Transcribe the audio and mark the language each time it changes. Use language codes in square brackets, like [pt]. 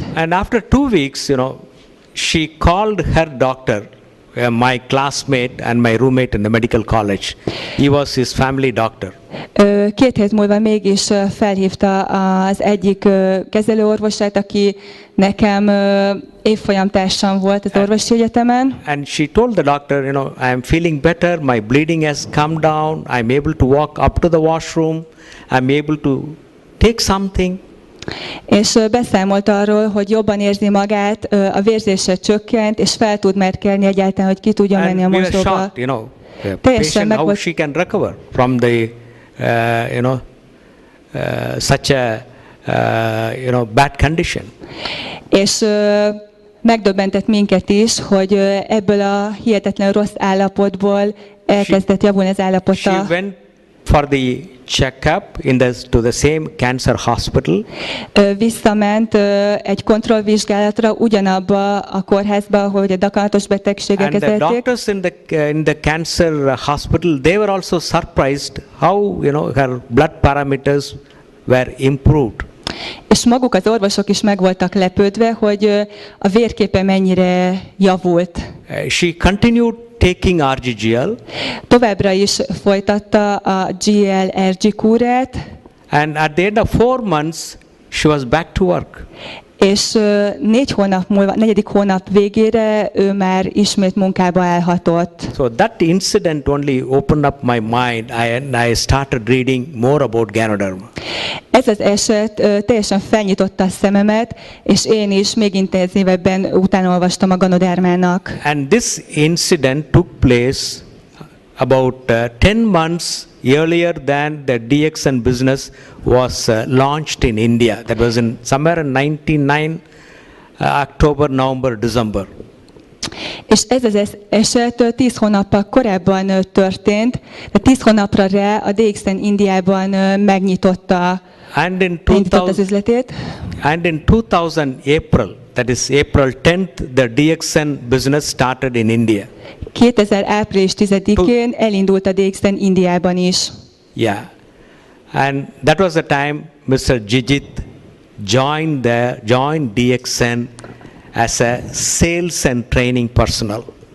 [en] And after 2 weeks, you know, she called her doctor, my classmate and my roommate in the medical college. He was his family doctor. [hu] 2 hét múlva mégis felhívta az egyik kezelőorvosát, aki nekem évfolyamtársam volt az orvosi egyetemen. [en] And she told the doctor, you know, I am feeling better, my bleeding has come down, I am able to walk up to the washroom, I am able to take something. [hu] És beszámolt arról, hogy jobban érzi magát, a vérzése csökkent, és fel tud merkelni egyáltalán, hogy ki tudja menni a [en] And we were [hu] mosdóba. [en] shocked, you know, the patient, how she can recover from the, you know, such a, you know, bad condition. [hu] És megdöbbentett minket is, hogy ebből a hihetetlen rossz állapotból elkezdett javulni az állapota. [en] She went for the checkup to the same cancer hospital. [hu] Visszament egy kontrollvizsgálatra ugyanabba a kórházba, ahol a daganatos betegséggel kezelték. [en] And the doctors in the cancer hospital, they were also surprised how, you know, her blood parameters were improved. [hu] És maguk az orvosok is meg voltak lepődve, hogy a vérképe mennyire javult. [en] She continued taking RGGL. [hu] Továbbra is folytatta a GLRG kúrát. [en] And at the end of 4 months, she was back to work. [hu] És 4 hónap múlva, 4. hónap végére ő már ismét munkába állhatott. [en] So that incident only opened up my mind and I started reading more about Ganoderma. [hu] Ez az eset teljesen felnyitotta a szememet, és én is még intenzívebben utána olvastam a Ganodermának. [en] And this incident took place about 10 months earlier than the DXN business was launched in India. That was in somewhere in 99 October, November, December. [hu] És ez az eset 10 hónappal korábban történt, de 10 hónapra rá a DXN Indiában megnyitotta az üzletét. [en] And in 2000 April, that is April 10th, the DXN business started in India. [hu] 2000 április 10-én elindult a DXN Indiában is. [en] Yeah. And that was the time Mr. Jijit joined DXN as a sales and training personnel.